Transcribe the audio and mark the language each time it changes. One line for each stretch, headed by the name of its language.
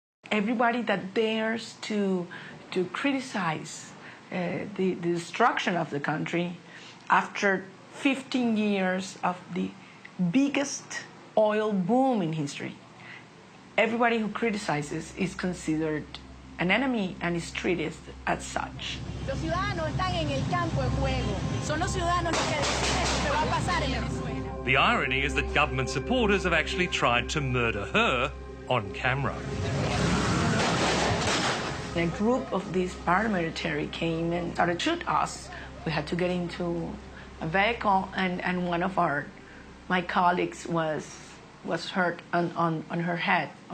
English: Everybody that dares to criticize the destruction of the country after 15 years of the biggest oil boom in history. Everybody who criticizes is considered an enemy and is treated as such.
Spanish: Los ciudadanos están en el campo de juego. Son los ciudadanos los que deciden lo que va a pasar en Venezuela.
English: The irony is that government supporters have actually tried to murder her on camera. A group of these paramilitary came and started to shoot us. We had to get into a vehicle, and one of my colleagues was hurt on her head.